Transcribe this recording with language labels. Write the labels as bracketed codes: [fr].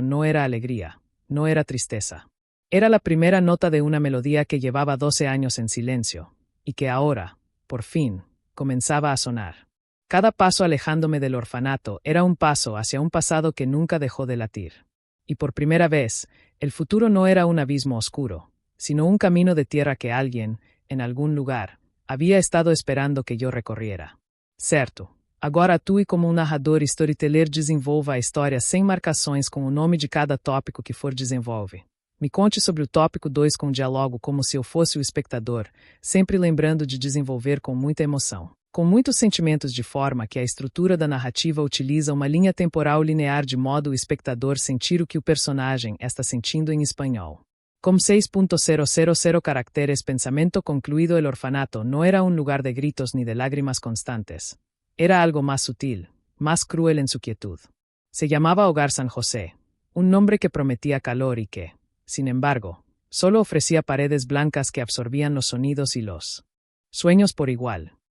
[es] No era alegría, no era tristeza. Era la primera nota de una melodía que llevaba 12 años en silencio, y que ahora, por fin, comenzaba a sonar. Cada paso alejándome del orfanato era un paso hacia un pasado que nunca dejó de latir. Y por primera vez, el futuro no era un abismo oscuro, sino un camino de tierra que alguien, en algún lugar, Había estado esperando que yo recorriera. [pt] Certo. Agora atue como um narrador e storyteller, desenvolva a história sem marcações com o nome de cada tópico que for desenvolve. Me conte sobre o tópico 2 com diálogo como se eu fosse o espectador, sempre lembrando de desenvolver com muita emoção. Com muitos sentimentos, de forma que a estrutura da narrativa utiliza uma linha temporal linear de modo o espectador sentir o que o personagem está sentindo em espanhol. Com 6.000 caracteres, pensamento concluído. [es] El orfanato no era un lugar de gritos ni de lágrimas constantes. Era algo más sutil, más cruel en su quietud. Se llamaba Hogar San José, un nombre que prometía calor y que, sin embargo, solo ofrecía paredes blancas que absorbían los sonidos y los sueños por igual.